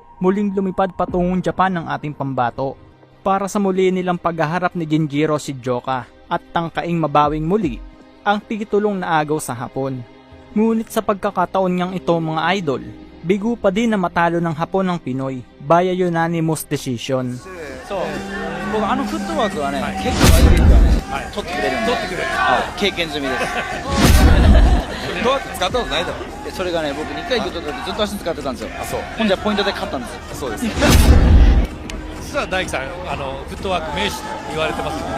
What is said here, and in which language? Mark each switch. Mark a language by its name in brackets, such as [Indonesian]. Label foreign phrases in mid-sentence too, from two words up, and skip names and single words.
[Filipino] Muling lumipad patungong Japan ang ating pambato para sa muli nilang paghaharap ni Genjiro Shigeoka at tangkaing mabawing muli ang titulong naagaw sa Hapon. Ngunit sa pagkakataon niyang ito mga idol, bigo pa din na matalo ng Hapon ng Pinoy [English] via unanimous decision. [Japanese] そう僕フットワークはね、結構相手がね、取ってくれるんで、経験済みです。フットワーク使ったことないだろ。それがね、僕2回ずっと足使ってたんですよ。ほんじゃポイントで勝ったんですよ。そうです。実は大樹さんフットワーク名手と言われてますよね。